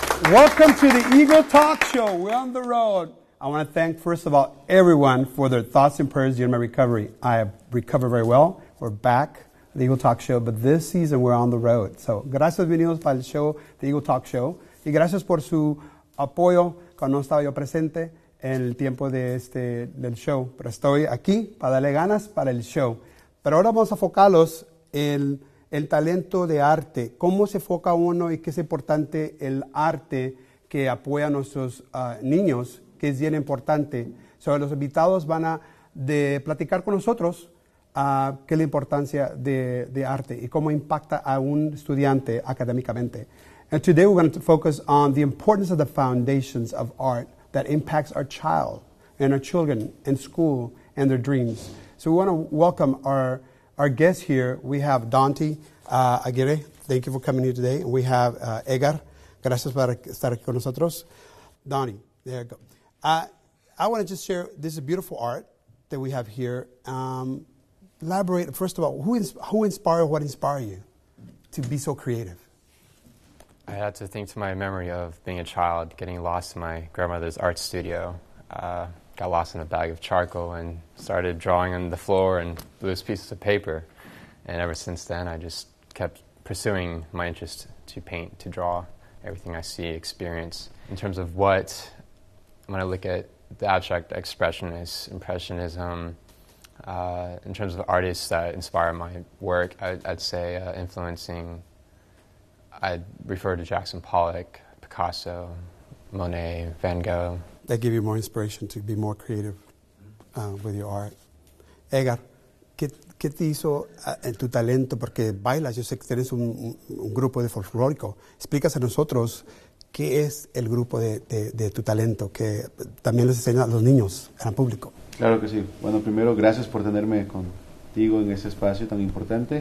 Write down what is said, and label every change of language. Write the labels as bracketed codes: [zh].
[en] Welcome to the Eagle Talk Show. We're on the road. I want to thank, first of all, everyone for their thoughts and prayers during my recovery. I have recovered very well. We're back at the Eagle Talk Show, but this season we're on the road. [es] So, gracias, venidos para el show, the Eagle Talk Show. Y gracias por su apoyo cuando no estaba yo presente en el tiempo del show. Pero estoy aquí para darle ganas para el show. Pero ahora vamos a enfocarlos en el talento de arte. ¿Cómo se enfoca uno y qué es importante el arte que apoya a nuestros niños? Que es bien importante. Los invitados van a platicar con nosotros qué es la importancia de arte y cómo impacta a un estudiante académicamente. [en] And today we're going to focus on the importance of the foundations of art that impacts our child and our children in school and their dreams. So we want to welcome our guests here. We have Dante Aguirre. Thank you for coming here today. And we have Edgar. [es] Gracias por estar aquí con nosotros. [en] Donnie, there you go. I want to just share, this is beautiful art that we have here. Elaborate, first of all, who inspired, what inspired you to be so creative? I had to think to my memory of being a child, getting lost in my grandmother's art studio. Got lost in a bag of charcoal and started drawing on the floor and loose pieces of paper. And ever since then, I just kept pursuing my interest to paint, to draw everything I see, experience. In terms of when I look at the abstract expressionists, impressionism, in terms of artists that inspire my work, I'd say influencing, I'd refer to Jackson Pollock, Picasso, Monet, Van Gogh. That give you more inspiration to be more creative with your art. [es] Edgar, ¿qué te hizo en tu talento? Porque bailas, yo sé que tienes un grupo de folclórico. Explícase a nosotros qué es el grupo de tu talento, que también les enseña a los niños, al público. Claro que sí. Bueno, primero, gracias por tenerme contigo en este espacio tan importante.